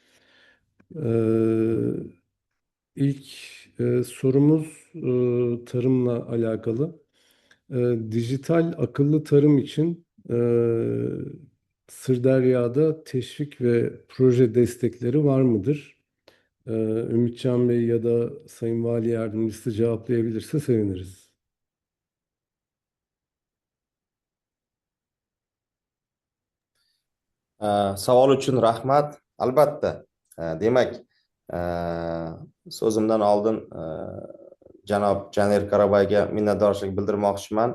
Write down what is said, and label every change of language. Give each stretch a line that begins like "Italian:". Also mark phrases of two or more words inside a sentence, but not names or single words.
Turkish: İlk sorumuz tarımla alakalı. Dijital akıllı tarım için Sırdarya'da teşvik ve proje destekleri var mıdır? Ümitcan Bey ya da Sayın Vali Yardımcısı cevaplayabilirse seviniriz.
Uzbek: Savol uchun rahmat. Albatta. Demak, so'zimdan oldin janob Janer Karabayga minnatdorchilik bildirmoqchiman.